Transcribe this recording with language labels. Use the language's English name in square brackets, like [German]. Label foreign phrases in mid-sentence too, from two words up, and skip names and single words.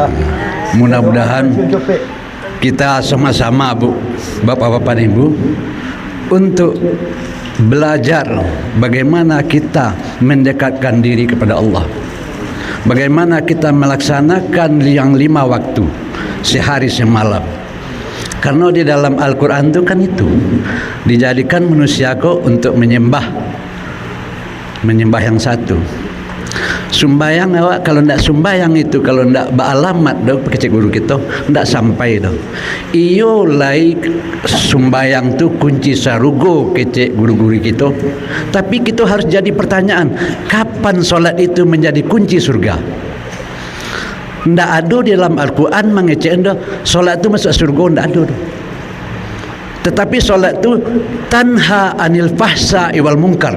[Indonesian] Mudah-mudahan kita sama-sama Bapak-bapak dan Ibu untuk belajar bagaimana kita mendekatkan diri kepada Allah. Bagaimana kita melaksanakan yang 5 waktu sehari semalam. Karena di dalam Al-Quran itu kan itu dijadikan manusia kok untuk menyembah yang satu. [Minangkabau] Sumbayang awak kalau ndak sumbayang itu, kalau ndak beralamat dah kecek guru kita ndak sampai dah. Iyo lai sumbayang tu kunci sarugo kecek guru-guru kita. [Indonesian] Tapi kita harus jadi pertanyaan, kapan solat itu menjadi kunci surga? Ndak ada di dalam Al-Quran mengecek dah solat itu masuk surga, ndak ada dah. Tetapi solat itu [Arabic] تنهى عن الفحشاء والمنكر.